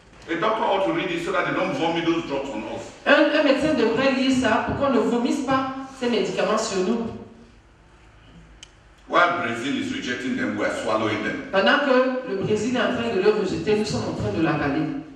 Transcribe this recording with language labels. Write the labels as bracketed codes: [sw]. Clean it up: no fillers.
[en] a doctor ought to read it so that they don't vomit those drugs on us. [fr] un médecin devrait lire ça pour qu'on ne vomisse pas ces médicaments sur nous. [en] While Brazil is rejecting them, we are swallowing them. [fr] Pendant que le Brésil est en train de le rejeter, nous sommes en train de l'avaler.